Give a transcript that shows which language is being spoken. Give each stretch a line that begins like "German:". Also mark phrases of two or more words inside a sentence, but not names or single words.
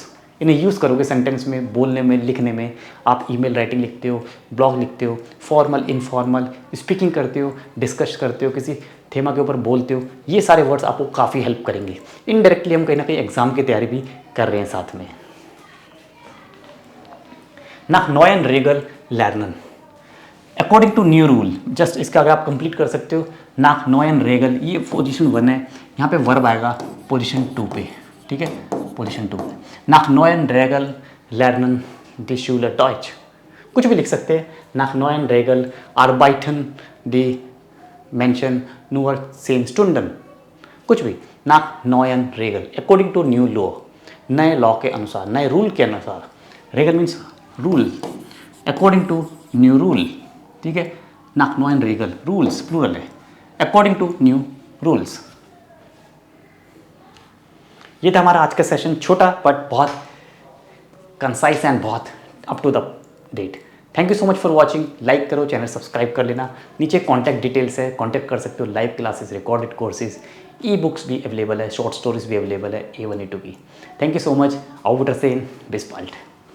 Hindi: इन्हें यूज़ करोगे सेंटेंस में, बोलने में, लिखने में। आप
English: email writing
Hindi: लिखते हो, ब्लॉग लिखते हो,
English: formal informal speaking
Hindi: करते हो, डिस्कस करते हो, किसी थीमा के ऊपर बोलते हो, ये सारे वर्ड्स आपको काफ़ी हेल्प करेंगे। इनडायरेक्टली हम कहीं ना कहीं एग्जाम की तैयारी भी कर रहे हैं साथ में।
German: nach neuen Regeln lernen
English: according to new rule.
German: जस्ट इसका अगर आप कंप्लीट कर सकते हो, nach neuen Regeln,
Hindi: ये पोजीशन 1 है, यहाँ पे वर्ब आएगा पोजीशन 2 पे, ठीक है, पोजीशन 2 पे।
German: nach neuen Regeln lernen die Schüler Deutsch,
Hindi: कुछ भी लिख सकते हैं।
German: nach neuen Regeln arbeiten die Menschen nur 10 Stunden,
Hindi: कुछ भी।
German: nach neuen Regeln
English: according to new law,
Hindi: नए लॉ के अनुसार, नए रूल के अनुसार।
English: रेगल means rule, according to new rule,
Hindi: ठीक है।
German: nach neuen Regeln
English: rules plural है, according to new rules.
Hindi: ये था हमारा आज का सेशन, छोटा बट बहुत
English: concise and
Hindi: बहुत
English: up to the date. thank you so much for watching.
Hindi: लाइक करो,
English: channel subscribe
Hindi: कर लेना। नीचे
English: contact details
Hindi: है, कॉन्टैक्ट कर सकते हो।
English: live classes, recorded courses, e books भी अवेलेबल है, short stories भी अवेलेबल है A1 A2 की। thank you so much. आउट से इन बिस्पाल्ट।